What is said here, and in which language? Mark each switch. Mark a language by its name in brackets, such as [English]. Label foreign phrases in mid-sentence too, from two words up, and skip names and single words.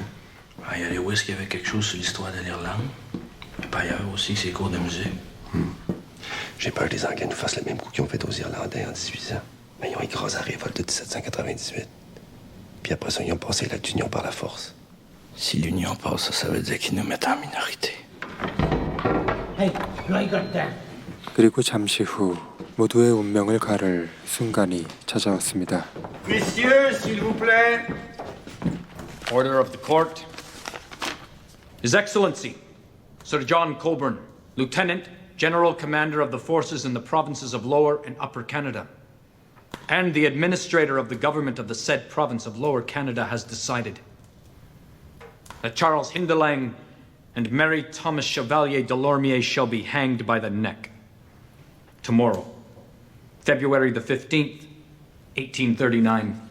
[French] il y a les West qui avait quelque chose sur l'histoire de l'Irlande. Puis ailleurs aussi, c'est cours de musique. J'ai peur que les Anglais nous fassent le même coup qu'ils ont fait aux Irlandais en 1800. Mais ils ont écrasé la révolte de 1798. Puis après ça, ils ont passé l'acte d'union par la force. Si l'Union passe, ça veut dire qu'ils nous mettent en minorité. [Korean] 그리고 잠시 후 모두의 운명을 가를 순간이 찾아왔습니다. [French] Messieurs, s'il vous plaît. [English] Order of the court. His Excellency, Sir John Coburn, Lieutenant, General Commander of the forces in the provinces of Lower and Upper Canada, and the Administrator of the government of the said province of Lower Canada has decided that Charles Hindelang and Mary Thomas Chevalier Delormier shall be hanged by the neck tomorrow, February the 15th, 1839.